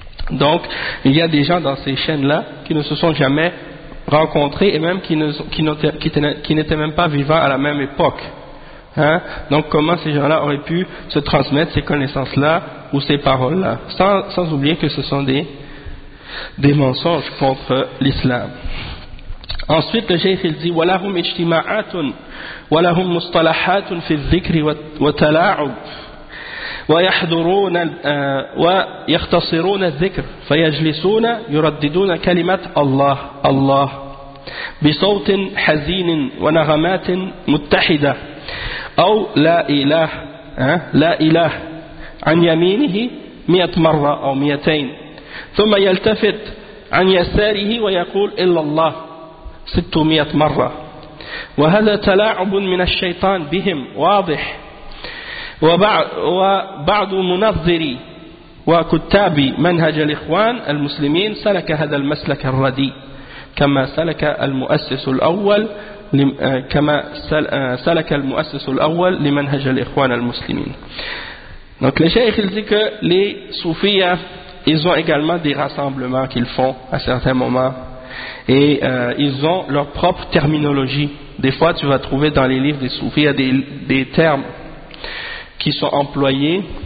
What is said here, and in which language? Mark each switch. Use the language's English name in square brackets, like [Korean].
[French] Donc, il y a des gens dans ces chaînes-là qui ne se sont jamais rencontrés et même qui n'étaient même pas vivants à la même époque. Donc, comment ces gens-là auraient pu se transmettre ces connaissances-là ou ces paroles-là, sans oublier que ce sont des mensonges contre l'islam. Ensuite, le cheikh il dit [Arabic] « وَلَهُمْ اجْتِمَاعَاتٌ وَلَهُمْ مُصْطَلَحَاتٌ فِي الذِّكْرِ وَتَلَاعُبُ وَيَخْتَصِرُونَ الذِّكْرِ فَيَجْلِسُونَ يُرَدِّدُونَ كَلِمَةَ اللَّهِ اللَّهِ بِصَوْتٍ حَزِينٍ وَنَغَمَاتٍ مُتَّحِدَةٍ أو لا إله لا إله عن يمينه 100 مرة أو 200 ثم يلتفت عن يساره ويقول إلا الله 600 مرة وهذا تلاعب من الشيطان بهم واضح وبعض منظري وكتاب منهج الإخوان المسلمين سلك هذا المسلك الردي كما سلك المؤسس الأول لمنهج الإخوان المسلمين. [French] Donc le cheikh il dit que les soufis, ils ont également des rassemblements qu'ils font à certains moments. Et ils ont leur propre terminologie. Des fois, tu vas trouver dans les livres des soufis, il y a des termes qui sont employés.